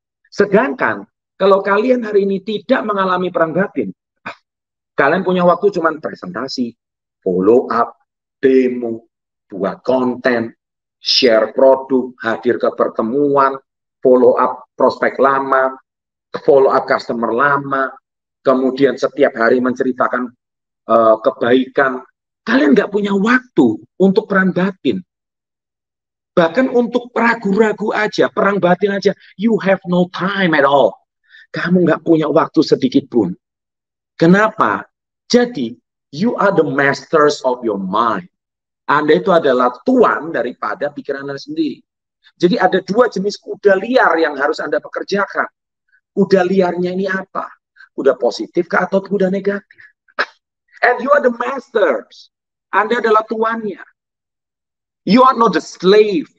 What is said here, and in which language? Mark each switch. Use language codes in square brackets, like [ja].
[id] Sedangkan kalau kalian hari ini tidak mengalami perang batin, kalian punya waktu cuma presentasi, follow up, demo, buat konten, share produk, hadir ke pertemuan, follow up prospek lama, follow up customer lama, kemudian setiap hari menceritakan kebaikan. Kalian nggak punya waktu untuk perang batin. Bahkan untuk ragu-ragu aja, perang batin aja, [en] you have no time at all. [id] Kamu nggak punya waktu sedikit pun. Kenapa? [en] Jadi, you are the masters of your mind. [id] Anda itu adalah tuan daripada pikiran Anda sendiri. Jadi ada 2 jenis kuda liar yang harus Anda pekerjakan. Kuda liarnya ini apa? Kuda positif atau kuda negatif? [en] And you are the masters. [id] Anda adalah tuannya. [en] You are not the slave.